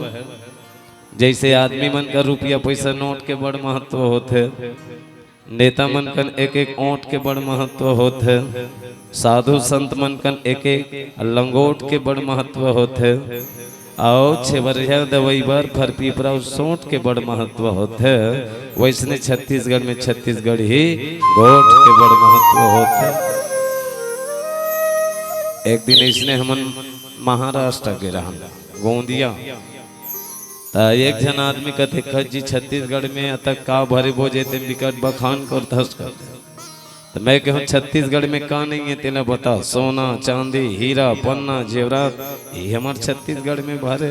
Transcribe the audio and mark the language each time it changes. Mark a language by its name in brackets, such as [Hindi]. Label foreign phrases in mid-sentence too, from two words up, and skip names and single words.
[Chhattisgarhi] जैसे आदमी मन का रुपया पैसा नोट के बड़ महत्व होते, नेता मन कन एक एक ओंट के बड़ महत्व होते, साधु संत मन कन एक एक लंगोट के बड़ महत्व होते, और छेवरिया दवाई बर फर पीपरा सोट के बड़ महत्व होते। वैसने छत्तीसगढ़ में छत्तीसगढ़ ही गोठ के बड़ महत्व होते। एक दिन इसने हमन महाराष्ट्र के रहा गोंदिया, एक जन आदमी कहते खजी छत्तीसगढ़ में अतक का भरे बोझे ते विकट बखान कर धस कर। तो मैं कहूँ छत्तीसगढ़ में का नहीं है तेना बता। सोना चांदी हीरा पन्ना जेवरात ये हमारे छत्तीसगढ़ में भरे।